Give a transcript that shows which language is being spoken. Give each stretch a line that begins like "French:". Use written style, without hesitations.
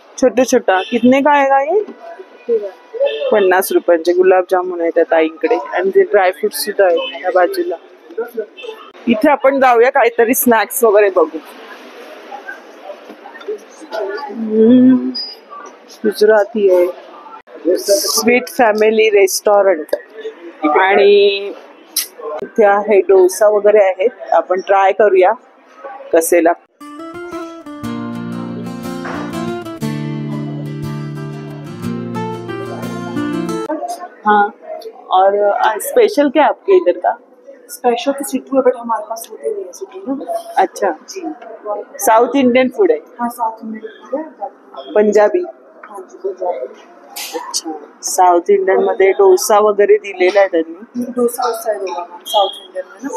Hindi: छोटे छोटा कितने का आएगा ये?
Marathi: 50 रुपयांचे गुलाबजामुन आहेत त्या ताईंकडे. आणि ते ड्रायफ्रुट सुद्धा आहेत त्या बाजूला. इथे आपण जाऊया काहीतरी स्नॅक्स वगैरे बघू. गुजराती आहे. Sweet family restaurant. आणि इथे आहे डोसा वगैरे आहेत. आपण ट्राय करूया कसे लागतात.
Hindi: हाँ, और स्पेशल क्या है आपके इधर का? स्पेशल तो सिट्टू है, बट हमारे पास होते नहीं है सिट्टू ना। अच्छा, जी, साउथ इंडियन फूड है. हाँ साउथ इंडियन है, पंजाबी. हाँ जी पंजाबी।
Marathi: अच्छा, साउथ इंडियन मध्ये डोसा वगैरे दिलेला आहे त्यांनी.
Hindi: डोसा उस साइड होगा मैम, साउथ इंडियन में ना।